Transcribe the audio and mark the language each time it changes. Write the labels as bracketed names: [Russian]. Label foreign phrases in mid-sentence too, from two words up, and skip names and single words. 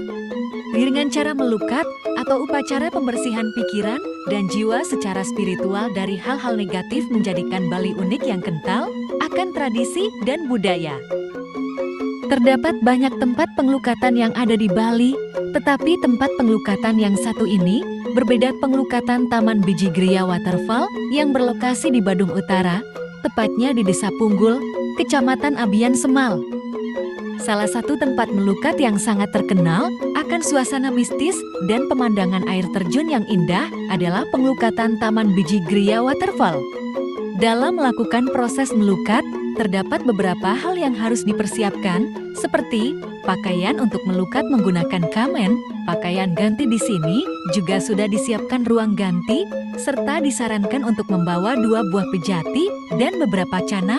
[Indonesian] Dengan cara melukat atau upacara pembersihan pikiran dan jiwa secara spiritual dari hal-hal negatif menjadikan Bali unik yang kental akan tradisi dan budaya. Terdapat banyak tempat pengelukatan yang ada di Bali, tetapi tempat pengelukatan yang satu ini berbeda. Pengelukatan Taman Biji Gria Waterfall yang berlokasi di Badung Utara, tepatnya di Desa Punggul, Kecamatan Abian Semal. Salah satu tempat melukat yang sangat terkenal akan suasana mistis dan pemandangan air terjun yang indah adalah pengelukatan Taman Biji Gria Waterfall. Dalam melakukan proses melukat, terdapat beberapa hal yang harus dipersiapkan, seperti pakaian untuk melukat menggunakan kamen, pakaian ganti di sini juga sudah disiapkan ruang ganti, serta disarankan untuk membawa 2 buah pejati dan beberapa canang.